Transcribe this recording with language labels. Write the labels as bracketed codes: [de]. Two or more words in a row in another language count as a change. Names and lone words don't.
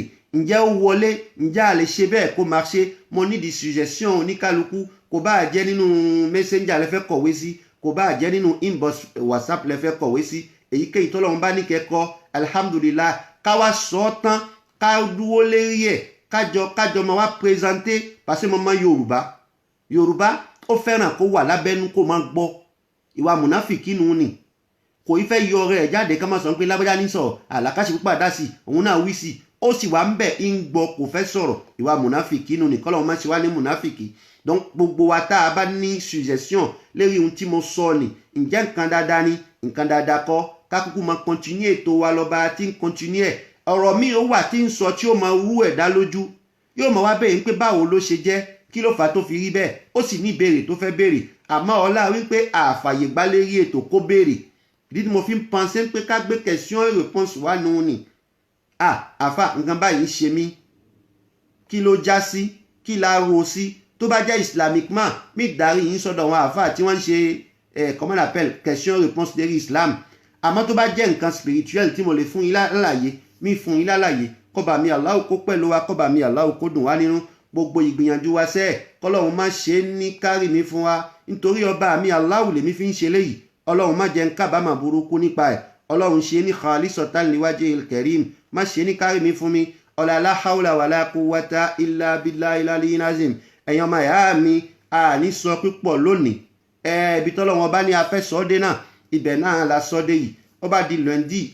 [yo] Ǹjẹ́ ó wọlé? Ǹjẹ́ a lè ṣe bẹ́ẹ̀ kó máa ṣe? Mo ní di suggestion oníkálukú. Kò bá jẹ́ nínú messenger lẹ fẹ́ kọ̀wé sí, kò bá jẹ́ nínú inbox WhatsApp lẹ fẹ́ kọ̀wé sí. Èyíkéyìí tọ́lọ́run bá ní kẹ́kọ̀ọ́, alhamdulillah. Ká wá sọ tán, ká dúró lérí ẹ̀, kájọ máa wá présenter. [fr] Parce que [yo] mo mọ Yorùbá ó fẹ́ràn kó wà lábẹ́nú kó máa gbọ́. Ìwà mùnáfìkí nù ni. Kò í fẹ́ yọ ọ̀rẹ́ ẹ̀ jáde ká máa sọ pé lágbájá ní sọ̀rọ̀, àlàkàṣì púpà dá sí, òun náà wí sí. Ó sì wà ń bẹ̀ ń gbọ́ kò fẹ́ sọ̀rọ̀. Ìwà mùnáfìkí nù ni, kọ́lọ́run má ṣe wá ní mùnáfìkí. Donc gbogbo wa tá a bá ní suggestion lérí ohun tí mo sọ ni, ǹjẹ́ nǹkan dáadáa ni, nǹkan dáadáa kọ́, ká kúkú máa continue ètò wa lọ́ba tí ń continue ọ̀rọ̀ mi ó wà tí ń sọ tí ó máa rú ẹ̀dá lójú yóò máa wá bẹ̀rẹ̀ pé báwo ló ṣe jẹ́ kí ló fà á tó fi rí bẹ́ẹ̀ ó sì ní ìbéèrè tó fẹ́ béèrè àmọ́ ọlá wípé àfàyè gbálérí ètò kó béèrè ìdí tí mo fi ń pensé pé ká gbé [fr] question et réponse [yo] wá nù ní àfà nǹkan báyìí ṣe mí kí ló já sí kí la ro sí tó bá jẹ́ islamiquement mi darí yín sọ́dọ̀ àwọn àfà tí wọ́n ń ṣe [fr] comment on appelle question et réponse [yo] lérí islam àmọ́ tó bá jẹ́ nǹkan spirituel tí mo lè fún yín lálàyé mi fún yín lálàyé kọ́ba mi Allah kó pẹ̀lú wa kọ́ba mi Allah kó dùn wá nínú gbogbo ìgbìyànjú wa sẹ́ẹ̀ kọ́lọ́run má ṣe ní kárì mi fún wa nítorí ọba mi Allah lèmi fi ń ṣe léyìí ọlọ́run má jẹ́ ń kábàámà burúkú nípa ẹ̀ ọlọ́run ṣe ní [ar] خالصة لوجه الكريم [yo] má ṣe ní kárì mi fún mi ọ̀là [ar] لا حول ولا قوة إلا بالله العلي العظيم [yo] ẹ̀yin ọmọ ìyá mi àní sọ pípọ̀ lónìí ibi tọ́lọ́run ọba ní afẹ́ sọ́dé náà ibẹ̀ náà la sọ́dé yìí ó bá di lundi